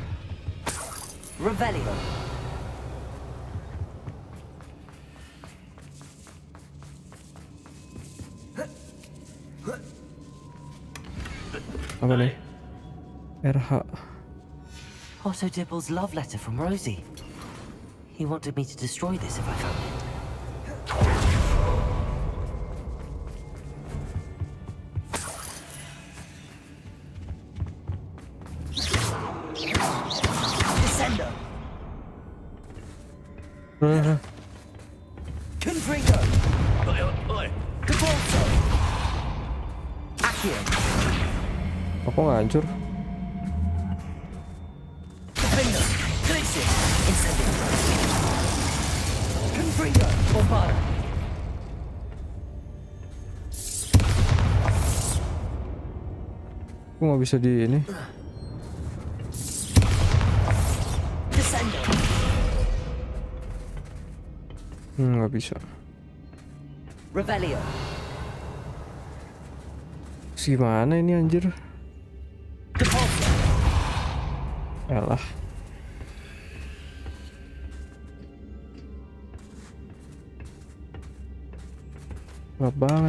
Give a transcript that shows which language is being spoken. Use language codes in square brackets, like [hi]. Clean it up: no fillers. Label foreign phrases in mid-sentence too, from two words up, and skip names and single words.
[id] Revelio. Apa nih? RH. [en] Otto Dibble's love letter from Rosie. He wanted me to destroy this if I found it. Descender. Confringo. Depulso. Accio. [id] Apa nggak hancur? Defender. Glacier. Incendio. Confringo. Bombard. Kok nggak bisa di ini? Nggak bisa. Revelio. Gimana ini anjir? Yalah. Gelap banget.